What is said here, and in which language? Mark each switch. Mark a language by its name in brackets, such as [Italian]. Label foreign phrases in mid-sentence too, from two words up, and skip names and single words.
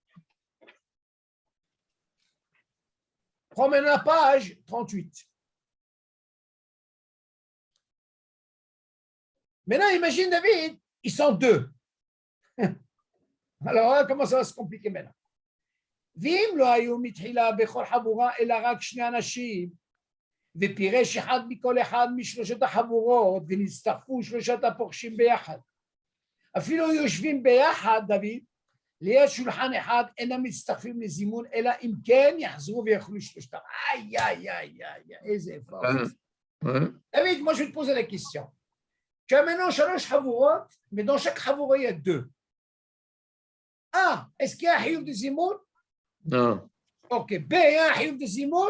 [French] Prends maintenant la page 38. Maintenant, imagine, David, ils sont 2. Alors, comment ça va se compliquer maintenant? [Hebrew] ואם לא היו מתחילה בכל חבורה אלא רק 2 אנשים, ופירש אחד מכל אחד משלושת החבורות, ונסתחפו 3 הפורשים ביחד. אפילו יושבים ביחד, דוד, ליד שולחן אחד, אינם מצטרפים לזימון, אלא אם כן יחזרו ויאכלו 3. [French] Aïe, aïe, aïe, aïe, איזה effort. David, moi je vais te poser la question. Tu as maintenant 3 חבורות, mais dans chaque חבורה il y a 2. Est-ce qu'il y a un hiouf de zimoun? Non. Ok. B, il y a un hiouf de zimoun?